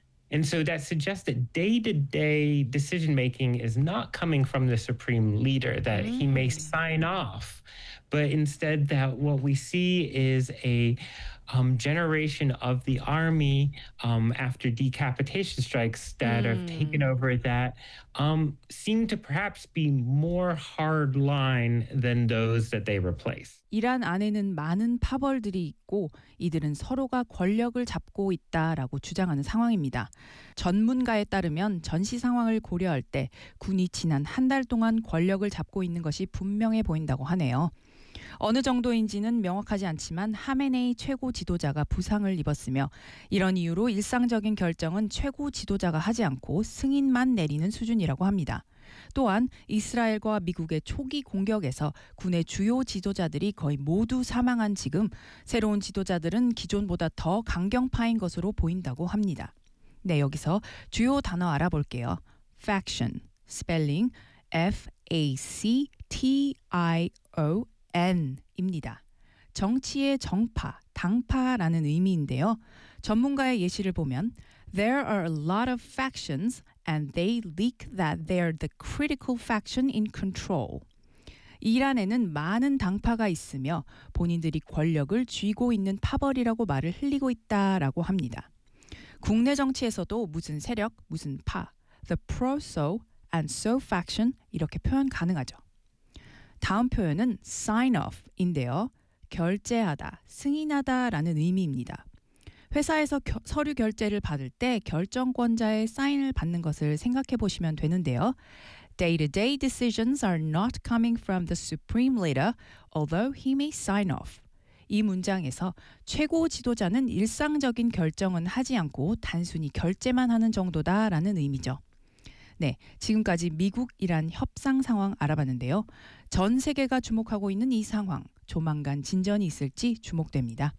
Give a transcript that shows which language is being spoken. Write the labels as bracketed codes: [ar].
[en] And so that suggests that day-to-day decision-making is not coming from the supreme leader, that he may sign off, but instead that what we see is a generation of the army after decapitation strikes that have taken over that seem to perhaps be more hard line than those that they replace. [ko] 이란 안에는 많은 파벌들이 있고 이들은 서로가 권력을 잡고 있다라고 주장하는 상황입니다. 전문가에 따르면 전시 상황을 고려할 때 군이 지난 한 달 동안 권력을 잡고 있는 것이 분명해 보인다고 하네요. 어느 정도인지는 명확하지 않지만 하메네이 최고 지도자가 부상을 입었으며 이런 이유로 일상적인 결정은 최고 지도자가 하지 않고 승인만 내리는 수준이라고 합니다. 또한 이스라엘과 미국의 초기 공격에서 군의 주요 지도자들이 거의 모두 사망한 지금 새로운 지도자들은 기존보다 더 강경파인 것으로 보인다고 합니다. 네, 여기서 주요 단어 알아볼게요. Faction, spelling F-A-C-T-I-O-N입니다. 정치의 정파, 당파라는 의미인데요. 전문가의 예시를 보면 [en] There are a lot of factions and they leak that they're the critical faction in control. [ko] 이란에는 많은 당파가 있으며 본인들이 권력을 쥐고 있는 파벌이라고 말을 흘리고 있다라고 합니다. 국내 정치에서도 무슨 세력, 무슨 파, [en] the pro-so and so faction [ko] 이렇게 표현 가능하죠. 다음 표현은 sign off인데요. 결제하다, 승인하다 라는 의미입니다. 회사에서 서류 결제를 받을 때 결정권자의 사인을 받는 것을 생각해 보시면 되는데요. [en] Day-to-day decisions are not coming from the supreme leader, although he may sign off. [ko] 이 문장에서 최고 지도자는 일상적인 결정은 하지 않고 단순히 결제만 하는 정도다라는 의미죠. 네, 지금까지 미국이란 협상 상황 알아봤는데요. 전 세계가 주목하고 있는 이 상황, 조만간 진전이 있을지 주목됩니다.